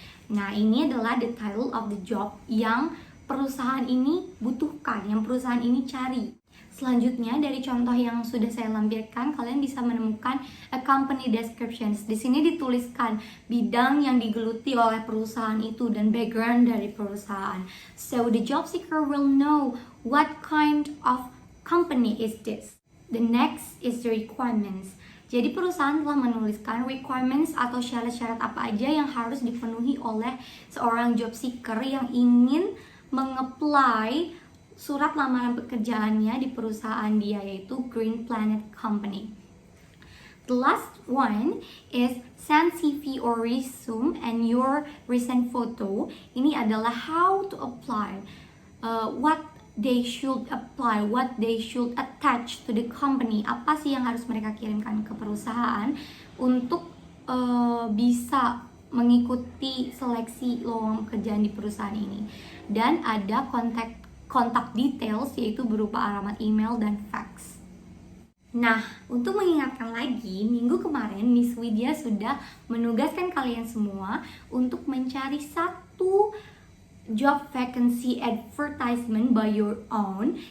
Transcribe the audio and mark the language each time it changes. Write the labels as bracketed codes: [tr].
[id] Nah, ini adalah the title of the job yang perusahaan ini butuhkan, yang perusahaan ini cari. Selanjutnya, dari contoh yang sudah saya lampirkan, kalian bisa menemukan a company descriptions. Di sini dituliskan bidang yang digeluti oleh perusahaan itu dan background dari perusahaan. [en] So, the job seeker will know what kind of company is this. The next is the requirements. [id] Jadi perusahaan telah menuliskan requirements atau syarat-syarat apa aja yang harus dipenuhi oleh seorang job seeker yang ingin mengapply surat lamaran pekerjaannya di perusahaan dia, yaitu Green Planet Company. [en] The last one is send CV or resume and your recent photo. [id] Ini adalah [en] how to apply, what they should apply, what they should attach to the company. [id] Apa sih yang harus mereka kirimkan ke perusahaan untuk bisa mengikuti seleksi lowongan pekerjaan di perusahaan ini. Dan ada kontak details, yaitu berupa alamat email dan fax. Nah, untuk mengingatkan lagi, minggu kemarin Miss Widya sudah menugaskan kalian semua untuk mencari satu job vacancy advertisement [en] by your own.